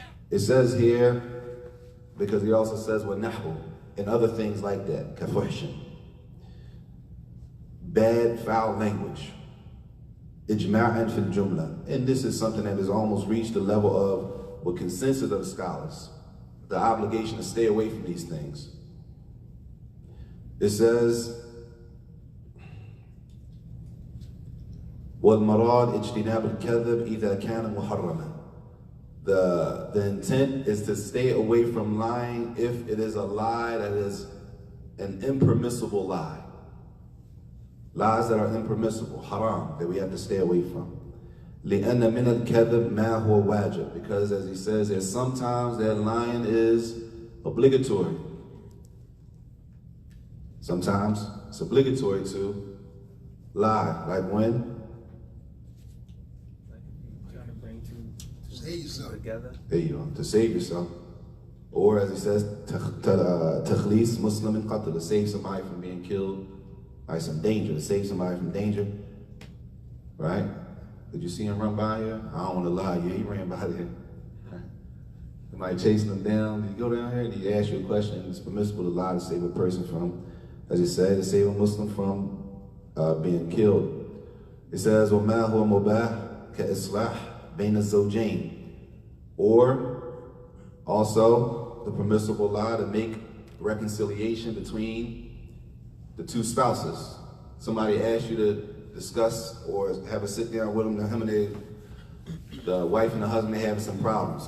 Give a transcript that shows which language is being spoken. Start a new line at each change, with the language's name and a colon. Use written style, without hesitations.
English: It says here, because he also says وَنَحْوُ and other things like that, كَفُحْشٍ, bad, foul language,
Arabic: إِجْمَاعًا فِي الْجُمْلَةِ,
English: and this is something that has almost reached the level of what consensus of the scholars, the obligation to stay away from these things. It says,
Arabic: وَالْمَرَادْ اجْتِنَابُ الْكَذِبِ إِذَا كَانَ مُحَرَّمًا.
English: The intent is to stay away from lying if it is a lie that is an impermissible lie. Lies that are impermissible, haram, that we have to stay away from.
Arabic: لِأَنَّ مِنَ الْكَذِبِ مَا هُوَ وَاجِبٌ,
English: because as he says, there's sometimes that lying is obligatory. Sometimes it's obligatory to lie, like when? Like if you're trying to bring two Save yourself. together. There you are, to save yourself. Or as he says,
Arabic: takhlis Muslim in qatl,
English: to save somebody from being killed by some danger, to save somebody from danger. Right? Did you see him run by here? I don't want to lie, yeah, he ran by there. Somebody chasing him down. Did you go down here? And he asked you a question. It's permissible to lie to save a person from, as he said, to save a Muslim from being killed. It says,
Arabic: وَمَا هُوَ مُبَاحٌ كَإِصْلَاحٍ بَيْنَ الزَّوْجَيْنِ.
English: Or also the permissible lie to make reconciliation between the two spouses. Somebody asks you to discuss or have a sit down with them, and the wife and the husband, they having some problems.